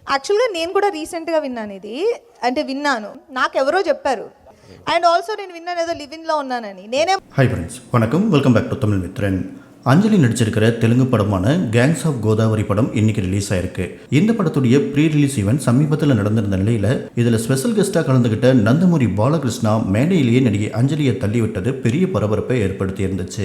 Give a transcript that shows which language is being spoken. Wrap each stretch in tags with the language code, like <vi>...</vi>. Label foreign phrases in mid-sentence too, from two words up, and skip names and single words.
<te>యాక్చువల్గా నేను కూడా రీసెంట్గా విన్నాను ఇది, అంటే విన్నాను, నాకెవరో చెప్పారు.</te> <en>and also</en> <te>నేను విన్నాను ఏదో లివిన్లో ఉన్నానని. నేనే</te> <en>hi friends,</en> <ta>வணக்கம்.</ta> <en>welcome back to</en> <ta>தமிழ் மித்ரன். அஞ்சலி நடிச்சிருக்கிற தெலுங்கு படமான கேங்ஸ் ஆஃப் கோதாவரி படம் இன்னைக்கு ரிலீஸ் ஆயிருக்கு. இந்த படத்துடைய</ta> <en>pre release event</en> <ta>சமீபத்தில் நடந்திருந்த நிலையில் இதில்</ta> <en>special guest-ஆக</en> <ta>கலந்துக்கிட்ட நந்தமூரி பாலகிருஷ்ணா மேடையிலேயே நடிகை அஞ்சலியை தள்ளிவிட்டது பெரிய பரபரப்பை ஏற்படுத்தி இருந்துச்சு.</ta>